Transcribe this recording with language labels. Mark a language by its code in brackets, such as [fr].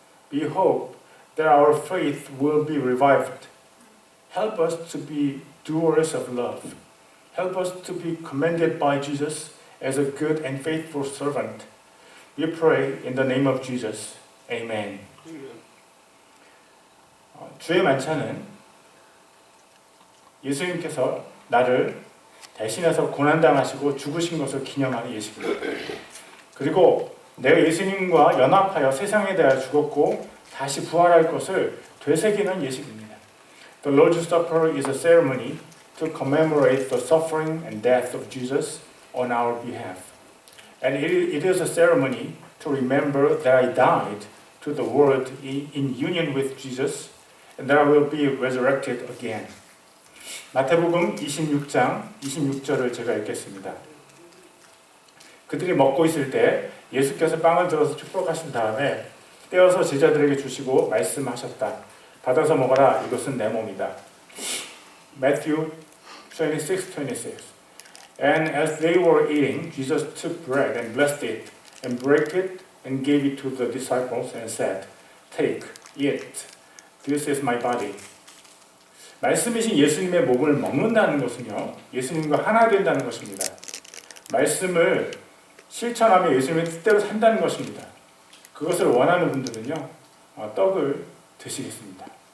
[en] We hope that our faith will be revived. Help us to be doers of love. Help us to be commended by Jesus as a good and faithful servant. We pray in the name of Jesus. Amen. [ko] 주의 만찬은 예수님께서 나를 대신해서 고난당하시고 죽으신 것을 기념하는 예식입니다. 그리고 내가 예수님과 연합하여 세상에 대하여 죽었고 다시 부활할 것을 되새기는 예식입니다. [en] The Lord's Supper is a ceremony to commemorate the suffering and death of Jesus on our behalf. And it is a ceremony to remember that I died to the world in union with Jesus and that I will be resurrected again. [ko] 마태복음 26장 26절을 제가 읽겠습니다. 그들이 먹고 있을 때 예수께서 빵을 들어서 축복하신 다음에 떼어서 제자들에게 주시고 말씀하셨다. 받아서 먹어라. 이것은 내 몸이다. [en] Matthew 26:26. And as they were eating, Jesus took bread and blessed it and broke it and gave it to the disciples and said, Take, eat. This is my body. [ko] 말씀이신 예수님의 몸을 먹는다는 것은요, 예수님과 하나 된다는 것입니다. 말씀을 실천하며 예수님의 뜻대로 산다는 것입니다. 그것을 원하는 분들은요, 떡을 드시겠습니다.